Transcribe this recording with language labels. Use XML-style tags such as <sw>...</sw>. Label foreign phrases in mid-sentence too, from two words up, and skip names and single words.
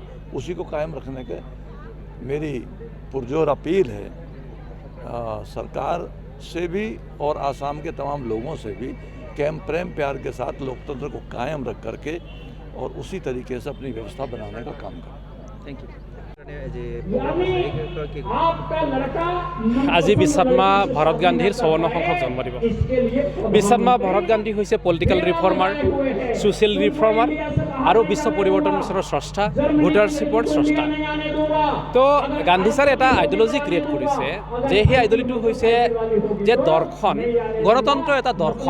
<hi>उसी को कायम रखने के मेरी पुरजोर अपील है सरकार से भी और आसाम के तमाम लोगों से भी कि हम प्रेम प्यार के साथ लोकतंत्र को कायम रख करके और उसी तरीके से अपनी व्यवस्था बनाने का काम करें।</hi> <en>thank you.</en> <as>আজি বিশ্বনাথ ভৰত গান্ধীৰ 54 সংখ্যক জন্মদিবস। বিশ্বনাথ ভৰত গান্ধী হৈছে</as> <en>political reformer, social reformer</en> <as>আৰু বিশ্ব পৰিৱৰ্তন মিছনৰ স্ৰষ্টা, ভোটাৰশ্বিপৰ স্ৰষ্টা। তো গান্ধী ছাৰে এটা</as> <en>ideology create</en> <as>কৰিছে, যে সেই আইডিঅলজিটো হৈছে যে দৰ্শন, গণতন্ত্ৰ এটা দৰ্শন।</as>